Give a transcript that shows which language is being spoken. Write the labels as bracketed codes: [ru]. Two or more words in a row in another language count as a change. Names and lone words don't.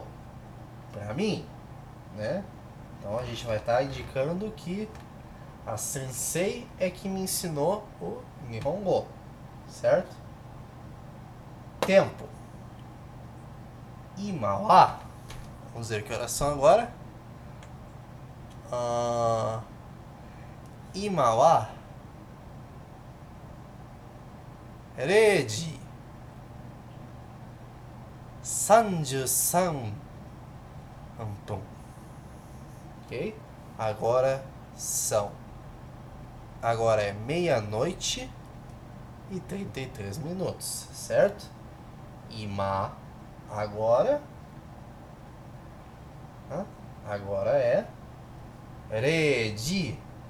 [pt] Para mim, né? Então a gente vai estar indicando que a sensei é que me ensinou o Nihongo, certo? Tempo. [ja] 今は. [pt] Vamos ver que horas são agora. [ja] 今は 0時33分. [pt] Ok? Agora são. Agora é meia-noite e 33 minutos, certo? Ima, agora. Agora é 0時.